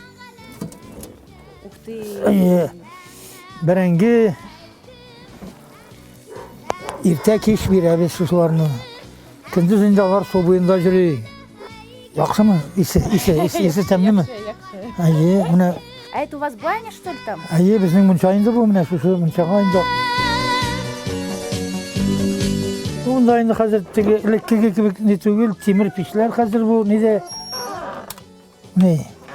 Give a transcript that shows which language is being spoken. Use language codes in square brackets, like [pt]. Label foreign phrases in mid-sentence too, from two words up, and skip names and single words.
[ru] Ух ты! [tt] Бәрәңге иртә кич бирәбез шуларны. Көндез инде алар су буенда йөри. Яхшымы? Исе тәмлеме? Менә. [ru] А это у вас баня, что ли, там? [tt] Безнең мунча инде бу, менә шушы мунчага инде. Монда инде хәзер теге элеккеге кебек ни түгел, тимер печләр хәзер бу нидә. Ни?